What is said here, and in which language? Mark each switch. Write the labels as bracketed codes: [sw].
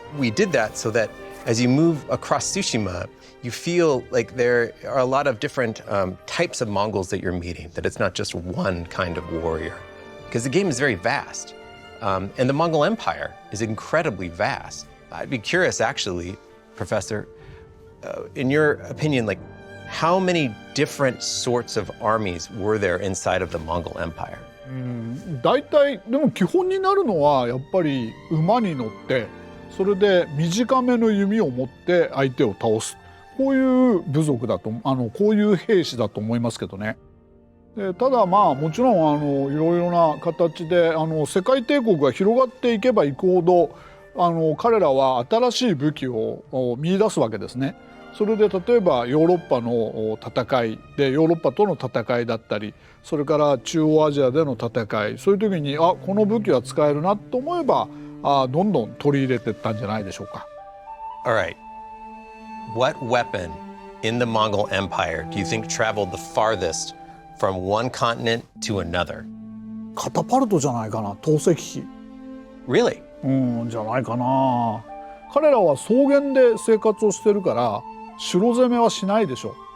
[en] We did that so that as you move across Tsushima, you feel like there are a lot of different types of Mongols that you're meeting, that it's not just one kind of warrior. Because the game is very vast. And the Mongol Empire is incredibly vast. I'd be curious, actually, Professor, in your opinion, like, how many different sorts of armies were there inside of the Mongol Empire? [ja] 大体でも基本になるのはやっぱり馬に乗ってそれで短めの弓を持って相手を倒す、こういう部族だとこういう兵士だと思いますけどね。でただまあもちろんいろいろな形で世界帝国が広がっていけばいくほど彼らは新しい武器を見出すわけですね。それで例えばヨーロッパの戦いでヨーロッパとの戦いだったり、それから中央アジアでの戦い、そういう時にこの武器は使えるなと思えばどんどん取り入れていったんじゃないでしょうか。 [en] All right. What weapon in the Mongol Empire do you think traveled the farthest from one continent to another? [ja] カタパルトじゃないかな、投石機。 [en] Really? [ja] じゃないかな。彼らは草原で生活をしてるから城攻めはしないでしょ。